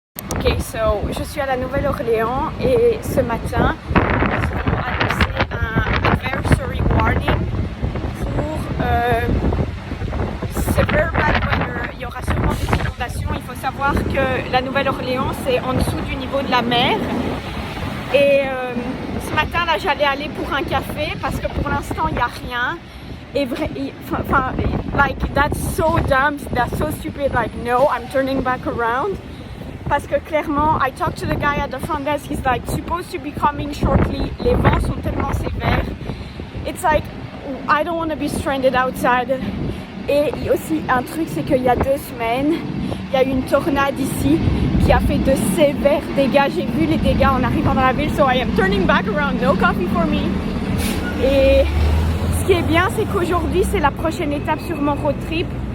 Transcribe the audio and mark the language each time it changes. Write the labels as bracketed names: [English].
[French] Ok, so je suis à la Nouvelle-Orléans et ce matin, ils ont annoncé un [English] advisory warning [French] pour [English] severe bad weather. [French] Il y aura sûrement des inondations. Il faut savoir que la Nouvelle-Orléans, c'est en dessous du niveau de la mer. Et ce matin, là, j'allais aller pour un café parce que pour l'instant, il n'y a rien. [English] Et like, that's so dumb, that's so stupid. Like, no, I'm turning back around. [French] Parce que clairement, [English] I talked to the guy at the front desk, he's like, supposed to be coming shortly. [French] Les vents sont tellement sévères. [English] It's like, I don't want to be stranded outside. [French] Et aussi, un truc, c'est qu'il y a 2 semaines, il y a eu une tornade ici qui a fait de sévères dégâts. J'ai vu les dégâts en arrivant dans la ville, [English] so I am turning back around, no coffee for me. [French] Et ce qui est bien, c'est qu'aujourd'hui, c'est la prochaine étape sur mon road trip.